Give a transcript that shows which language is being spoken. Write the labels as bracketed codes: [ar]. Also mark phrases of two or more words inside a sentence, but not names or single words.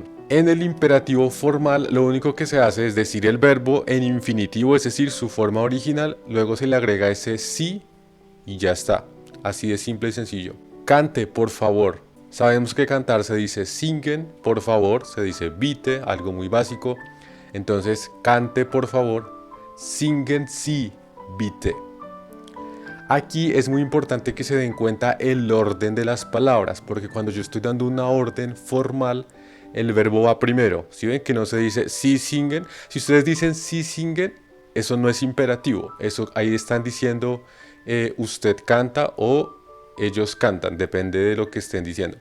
[es] En el imperativo formal lo único que se hace es decir el verbo en infinitivo, es decir, su forma original, luego se le agrega ese sí y ya está. Así de simple y sencillo. Cante, por favor. Sabemos que cantar se dice singen, por favor, se dice bitte, algo muy básico. Entonces, cante, por favor, [de] singen Sie, bitte. [es] Aquí es muy importante que se den cuenta el orden de las palabras, porque cuando yo estoy dando una orden formal, el verbo va primero. Si ven que no se dice [de] sí singen, [es] si ustedes dicen [de] sí singen, [es] eso no es imperativo. Eso ahí están diciendo usted canta o ellos cantan, depende de lo que estén diciendo.